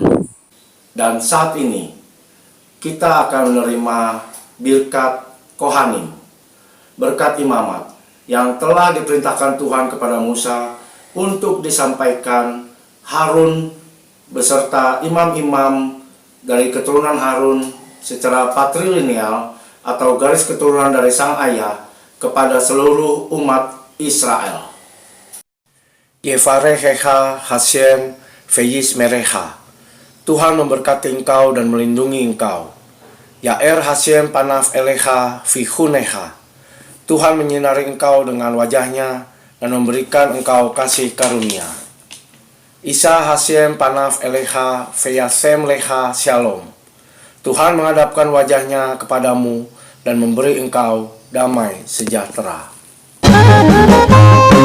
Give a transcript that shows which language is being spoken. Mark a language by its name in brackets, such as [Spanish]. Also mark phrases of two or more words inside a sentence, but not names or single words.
[Indonesian] Dan saat ini kita akan menerima [Hebrew] ברכת כהנים, [Indonesian] berkat imamat yang telah diperintahkan Tuhan kepada Musa untuk disampaikan Harun beserta imam-imam dari keturunan Harun secara patrilineal atau garis keturunan dari sang ayah kepada seluruh umat Israel. [Hebrew] יברכך השם וישמרך. [Indonesian] Tuhan memberkati engkau dan melindungi engkau. [Hebrew] יאר השם פניו אליך ויחנך. [Indonesian] Tuhan menyinari engkau dengan wajahnya dan memberikan engkau kasih karunia. [Hebrew] ישא השם פניו אליך וישם לך שלום. [Indonesian] Tuhan menghadapkan wajahnya kepadamu dan memberi engkau damai sejahtera.